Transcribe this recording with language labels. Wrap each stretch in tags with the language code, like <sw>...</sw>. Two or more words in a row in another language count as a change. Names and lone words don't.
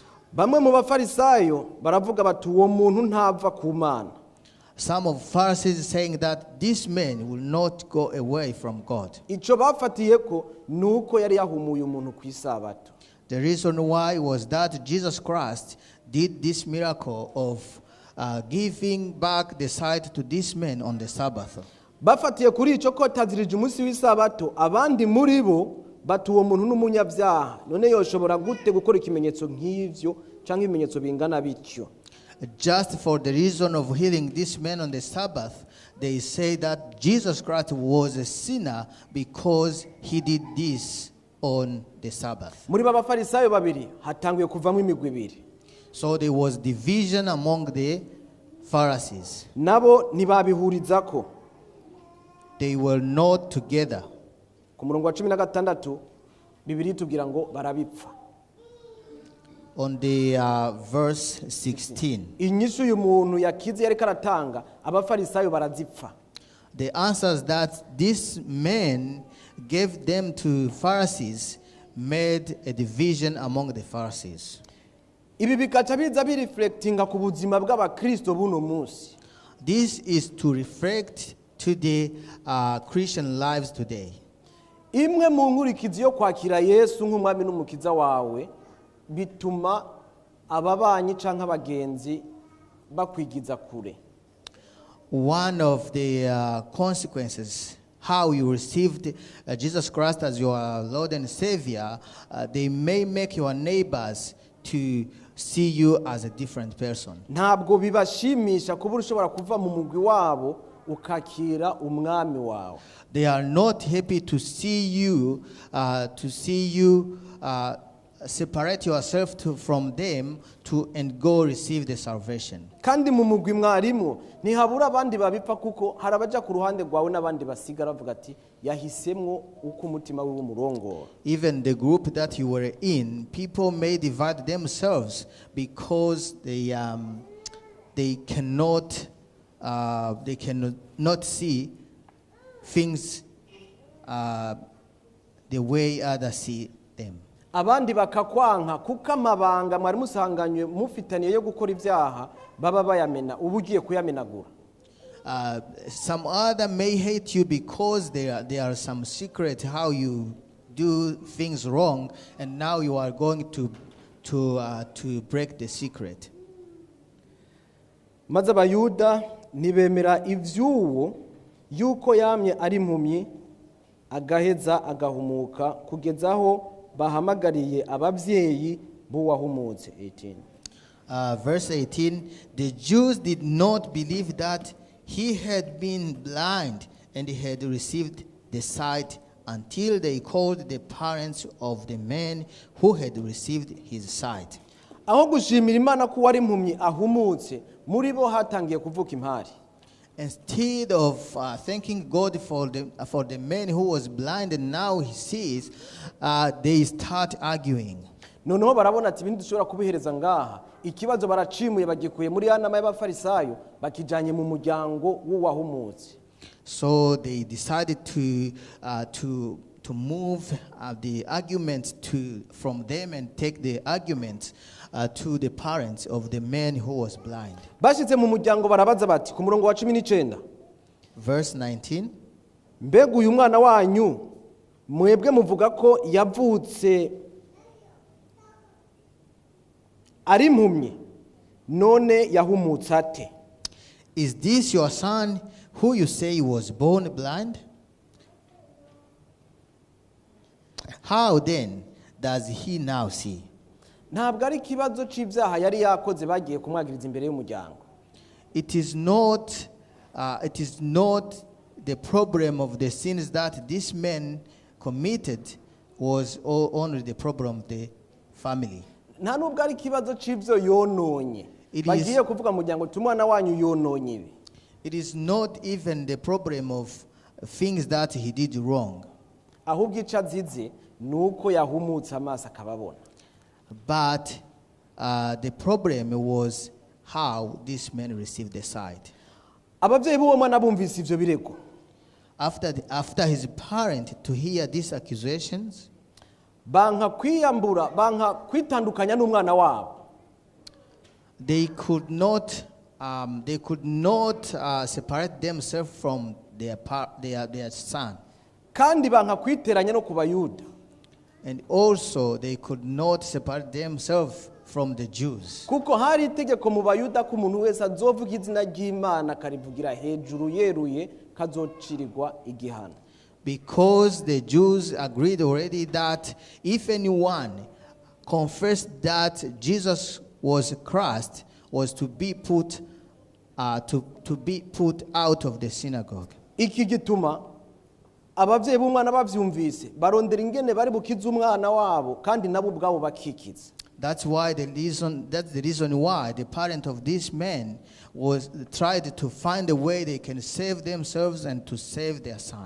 <rn>Bamwe mu bafarisayo baravuga bati uwo muntu ntava ku Mana.</rn> <en>Some of Pharisees saying that this man will not go away from God.</en> <rn>Ico bafatiyeko nuko yari yahumuye umuntu ku isabato.</rn> <en>The reason why was that Jesus Christ did this miracle of giving back the sight to this man on the Sabbath.</en> <rn>Bafatiye kuri ico ko tazirije umunsi w'isabato, abandi muri bo bati uwo muntu n'umunyabyaha, none yoshobora gute gukora ikimenyetso nk'ivyo canke ibimenyetso bingana bityo.</rn> <en>Just for the reason of healing this man on the Sabbath, they say that Jesus Christ was a sinner because he did this on the Sabbath.</en> <rn>Muri b'abafarisayo babiri hatanguye kuvamwo imigwi ibiri.</rn> <en>So there was division among the Pharisees.</en> <rn>Nabo ntibabihurizako.</rn> <en>They were not together.</en> <rn>Ku murongo wa 16 Bibiri tubwira ngo barabipfa.</rn> <en>On the verse 16.</en> <rn>Inyishu uyu muntu yakize yari karatanga abafarisayo barazipfa.</rn> <en>The answers that this man gave them to Pharisees made a division among the Pharisees.</en> <rn>Ibi bikaca biza bireflectinga ku buzima bw'abakristo buno munsi.</rn> <en>This is to reflect to the Christian lives today.</en> <rn>Imwe mu nkurikizi yo kwakira Yesu nk'umwami n'umukiza wawe bituma ababanyi canke abagenzi bakwigiza kure.</rn> <en>One of the consequences how you received Jesus Christ as your Lord and Savior, they may make your neighbors to see you as a different person.</en> <rn>Ntabwo bibashimisha kuba ushobora kuva mu mugwi wabo ukakira umwami wawe.</rn> <en>They are not happy to see you separate yourself from them and go receive the salvation.</en> <rn>Kandi mu mugwi mwarimo ntihabura abandi babipfa kuko harabaja ku ruhande rwawe n'abandi basigara bavuga ati yahisemwo uko umutima wiwe umurongora.</rn> <en>Even the group that you were in, people may divide themselves because they cannot see things the way others see them.</en> <rn>Abandi bakakwanka kuko amabanga mwari musanganywe mufitaniye yo gukora ibyaha baba bayamena ubugiye kuyamenagura.</rn> <en>Some other may hate you because there are some secret how you do things wrong, and now you are going to break the secret.</en> <rn>Maze abayuda nibemera ivyuwo yuko yamye ari impumyi agaheza agahumuka kugezaho bahamagariye ababyeyi b'uwahumutse.</rn> <en>18. Verse 18, the Jews did not believe that he had been blind and he had received the sight until they called the parents of the man who had received his sight.</en> <rn>Aho gushimira Imana ko wari impumyi ahumutse, muri bo hatangiye kuvuka impari.</rn> <en>Instead of thanking God for the man who was blind and now he sees, they start arguing.</en> <rn>Noneho barabona ati ibindi dushobora kubihereza ngaha, ikibazo baracimuye bagikuye muri ya nama y'abafarisayo bakijanye mu muryango w'uwahumutse.</rn> <en>So they decided to move the argument from them and take the argument to the parents of the man who was blind.</en> <rn>Bashitse mu muryango barabaza bati ku murongo wa 19.</rn> <en>Verse 19.</en> <rn>Mbega uyu mwana wanyu mwebwe muvuga ko yavutse ari impumyi none yahumutse ate?</rn> <en>Is this your son who you say was born blind? How then does he now see?</en> <rn>Ntabwo ari kibazo c'ibyaha yari yakoze bagiye kumwagiriza imbere y'umuryango.</rn> <en>It is not the problem of the sins that this man committed was only the problem of the family.</en> <rn>Nta nubwo ari kibazo c'ibyo yononye. Bagiye kuvuga mu muryango tumwana wanyu yononye ibi.</rn> <en>It is not even the problem of things that he did wrong.</en> <rn>Ahubwo icazize nuko yahumutse amaso akababona.</rn> <en>But the problem was how this man received the sight.</en> <rn>ababyeyi b'uwo mwana bumvise ivyo birego</rn> <en>After his parent to hear these accusations,</en> <rn>banka kwiyambura banka kwitandukanya n'umwana wabo.</rn> <en>they could not separate themselves from their son.</en> <rn>Kandi banka kwiteranya no ku bayuda.</rn> <en>And also they could not separate themselves from the Jews.</en> <rn>Kuko hari itegeko mu bayuda ko umuntu wese azovuga izina ry'Imana karivugira hejuru yeruye kazocirirwa igihano.</rn> <en>Because the Jews agreed already that if anyone confessed that Jesus was Christ, was to be put out of the synagogue.</en> <rn>Iki gituma abavyeyi b'umwana bavyumvise barondera ingene bari bukiza umwana wabo kandi nabo ubwabo bakikiza.</rn> <en>That's the reason why the parent of this man tried to find a way they can save themselves and to save their son.</en>